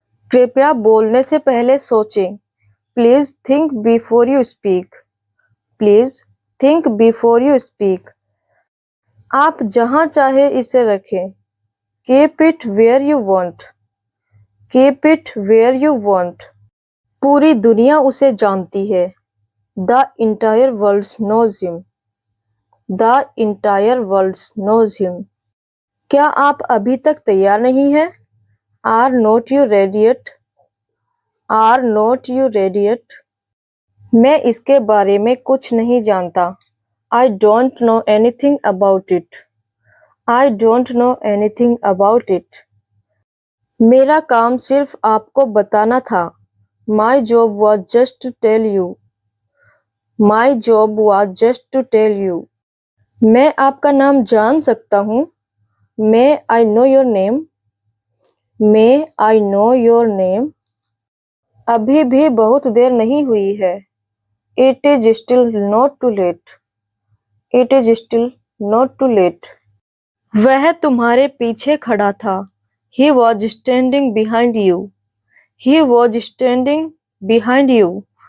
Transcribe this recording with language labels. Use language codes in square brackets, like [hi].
[hi] कृपया बोलने से पहले सोचें। [en] Please think before you speak. Please think before you speak. [hi] आप जहाँ चाहे इसे रखें। [en] Keep it where you want. Keep it where you want. [hi] पूरी दुनिया उसे जानती है। [en] The entire world knows him. The entire world knows him. [hi] क्या आप अभी तक तैयार नहीं हैं? [en] Are not you ready yet? Are not you ready yet? [hi] मैं इसके बारे में कुछ नहीं जानता। [en] I don't know anything about it. I don't know anything about it. [hi] मेरा काम सिर्फ आपको बताना था। [en] My job was just to tell you. My job was just to tell you. [hi] मैं आपका नाम जान सकता हूँ। [en] May I know your name? May I know your name? [hi] अभी भी बहुत देर नहीं हुई है। [en] It is still not too late. It is still not too late. [hi] वह तुम्हारे पीछे खड़ा था। [en] He was standing behind you. He was standing behind you.